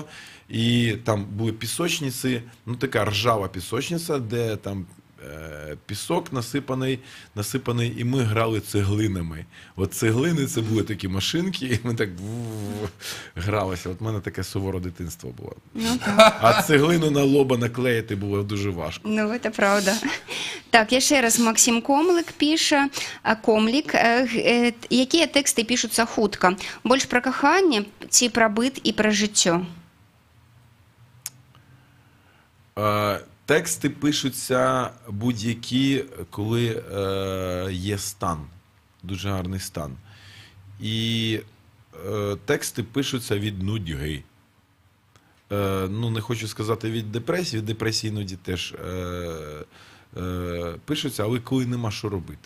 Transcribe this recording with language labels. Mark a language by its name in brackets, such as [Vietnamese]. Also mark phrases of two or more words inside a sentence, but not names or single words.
[Ukrainian] І там були пісочниці, ну така ржава пісочниця, де там пісок насипаний, і ми грали цеглинами. От цеглини це були такі машинки, і ми так гралися. От в мене таке суворе дитинство було. Ну, так. А цеглину на лоба наклеїти було дуже важко. Ну, це правда. Так, ще раз Максим Комлик пише. Комлік. [Belarusian] Якія тэксты пішуцца хутка? Больш пра каханне ці пра быт і пра жыццё? [Ukrainian] Тексти пишуться будь-які, коли є стан, дуже гарний стан. І тексти пишуться від нудьги. Ну, не хочу сказати від депресії іноді теж пишуться, але коли нема що робити.